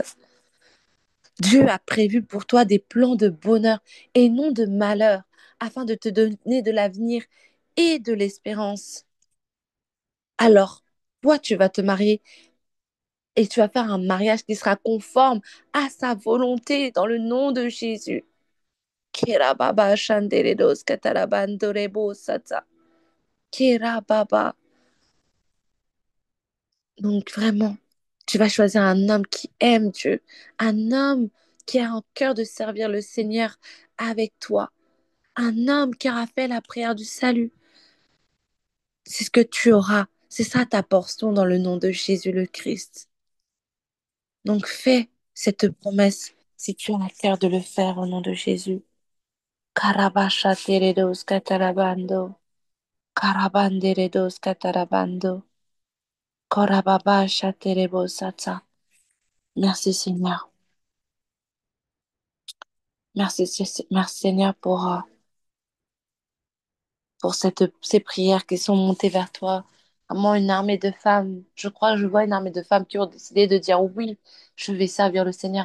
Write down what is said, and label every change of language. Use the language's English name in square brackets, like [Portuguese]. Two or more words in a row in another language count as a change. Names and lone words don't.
[French] Dieu a prévu pour toi des plans de bonheur et non de malheur, afin de te donner de l'avenir et de l'espérance. Alors, toi, tu vas te marier et tu vas faire un mariage qui sera conforme à sa volonté dans le nom de Jésus. Kirababa shandeledos katalabandorebo sata. Kirababa. Donc, vraiment, tu vas choisir un homme qui aime Dieu, un homme qui a un cœur de servir le Seigneur avec toi, un homme qui aura fait la prière du salut. C'est ce que tu auras. C'est ça ta portion dans le nom de Jésus le Christ. Donc fais cette promesse si tu as à cœur de le faire au nom de Jésus. Karabasha teredos katarabando. Karabanderedos katarabando. Korababasha terebosata. Merci Seigneur. Merci Seigneur pour ces prières qui sont montées vers toi. Vraiment une armée de femmes. Je crois que je vois une armée de femmes qui ont décidé de dire oui, je vais servir le Seigneur.